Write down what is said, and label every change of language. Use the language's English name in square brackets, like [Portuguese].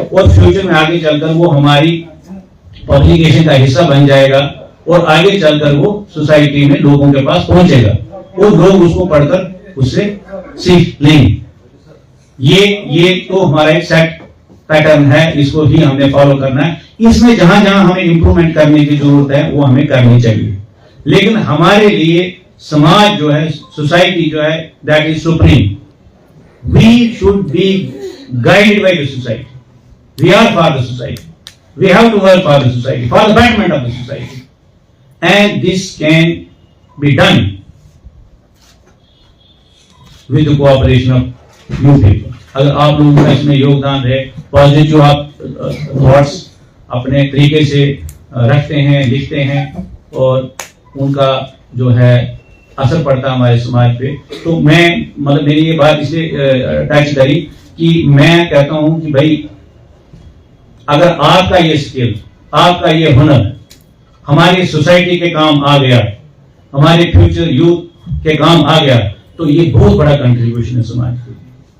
[Urdu] اور فیوچر میں آگے چل کر وہ ہماری پبلیکیشن کا حصہ بن جائے گا، اور آگے چل کر وہ سوسائٹی میں لوگوں کے پاس پہنچے گا، اور لوگ اس کو پڑھ کر اس سے سیکھ لیں گے. یہ تو ہمارا ایک سیٹ پیٹرن ہے، اس کو ہی ہم نے فالو کرنا ہے. اس میں جہاں جہاں ہمیں امپروومنٹ کرنے کی ضرورت ہے وہ ہمیں کرنی چاہیے. لیکن ہمارے لیے سماج جو ہے, سوسائٹی جو ہے, [English] That is supreme. We should be guided by the society. We are for the society. We have to work for the society, for the betterment of the society. And this can be done with the cooperation of you people. [Urdu] اگر آپ لوگوں کا اس میں یوگدان رہے, positive آپ thoughts اپنے طریقے سے رکھتے ہیں, لکھتے ہیں, اور ان کا جو ہے اثر پڑتا ہے ہمارے سماج پہ, تو میں مطلب میری یہ بات اس لیے ٹچ کری کہ میں کہتا ہوں کہ بھائی اگر آپ کا یہ اسکل, آپ کا یہ ہنر ہماری سوسائٹی کے کام آ گیا, ہمارے فیوچر یوتھ کے کام آ گیا, تو یہ بہت بڑا کنٹریبیوشن ہے سماج کے لیے.